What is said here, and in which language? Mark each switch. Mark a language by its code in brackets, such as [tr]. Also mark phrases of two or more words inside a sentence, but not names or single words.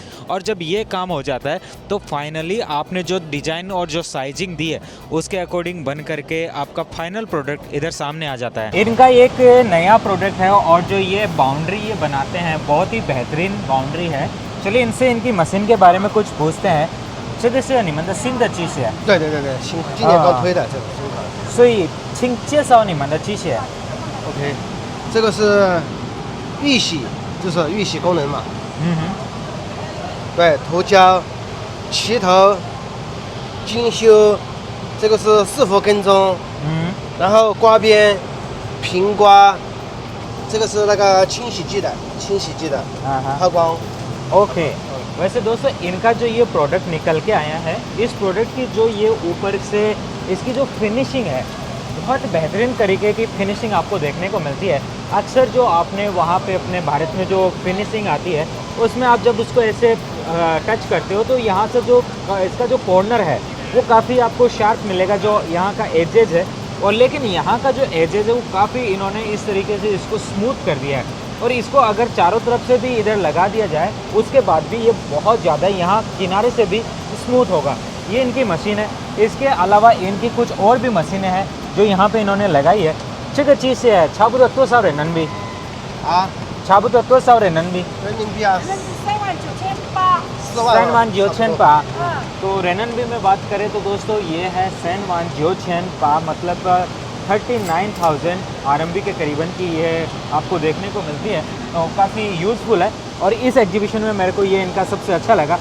[hi] और जब ये काम हो जाता है तो फाइनली आपने जो डिज़ाइन और जो साइजिंग दी है उसके अकॉर्डिंग बन करके आपका [en] final product [hi] इधर सामने आ जाता है। इनका एक नया प्रोडक्ट है और जो ये बाउंड्री ये बनाते हैं बहुत ही बेहतरीन बाउंड्री है। चलिए इनसे इनकी मशीन के बारे में कुछ पूछते हैं। [zh] 这个是你们的新的机械？对，今年刚推的这个新款。所以，请介绍你们的机械。 OK，这个是预洗，就是预洗功能嘛。嗯哼。对，涂胶、齐头、精修，这个是4伏跟踪。嗯。然后刮边、平刮，这个是那个清洗剂的，抛光。 [hi] OK。वैसे दोस्तों इनका जो ये प्रोडक्ट निकल के आया है, इस प्रोडक्ट की जो ये ऊपर से इसकी जो फिनिशिंग है, बहुत बेहतरीन तरीके की फिनिशिंग आपको देखने को मिलती है। अक्सर जो आपने वहाँ पे अपने भारत में जो फिनिशिंग आती है उसमें आप जब उसको ऐसे टच करते हो तो यहाँ से जो इसका जो कॉर्नर है वो काफ़ी आपको शार्प मिलेगा, जो यहाँ का एजेज है। और लेकिन यहाँ का जो एजेज है वो काफ़ी इन्होंने इस तरीके से इसको स्मूथ कर दिया है। और इसको अगर चारों तरफ से भी इधर लगा दिया जाए उसके बाद भी ये बहुत ज़्यादा यहाँ किनारे से भी स्मूथ होगा। ये इनकी मशीन है। इसके अलावा इनकी कुछ और भी मशीनें हैं जो यहाँ पे इन्होंने लगाई है। [zh] 这个机械差不多多少人民币？差不多多少人民币？人民币啊 [hi] 398,000 तो रेननबी में बात करें तो दोस्तों ये है 398,000, मतलब 39,000 RMB के करीबन की ये आपको देखने को मिलती है। तो काफ़ी यूज़फुल है और इस एग्जीबिशन में मेरे को ये इनका सबसे अच्छा लगा।